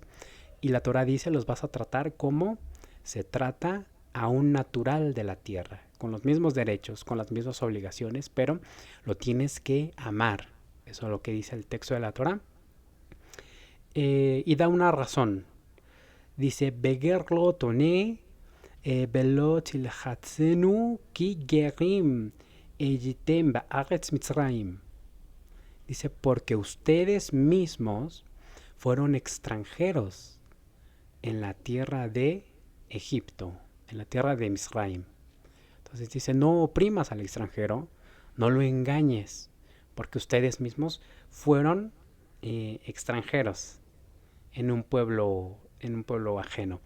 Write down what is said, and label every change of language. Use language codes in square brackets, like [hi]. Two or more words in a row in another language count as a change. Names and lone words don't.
[es] Y la Torá dice, los vas a tratar como se trata a un natural de la tierra, con los mismos derechos, con las mismas obligaciones, pero lo tienes que amar. Eso es lo que dice el texto de la Torá. Y da una razón. Dice, [he] וגר לא תונה ולא תלחצנו כי גרים הייתם בארץ מצרים. [es] Dice, porque ustedes mismos fueron extranjeros en la tierra de Egipto, en la tierra de Misraim. Entonces dice, no oprimas al extranjero, no lo engañes, porque ustedes mismos fueron extranjeros en un pueblo ajeno.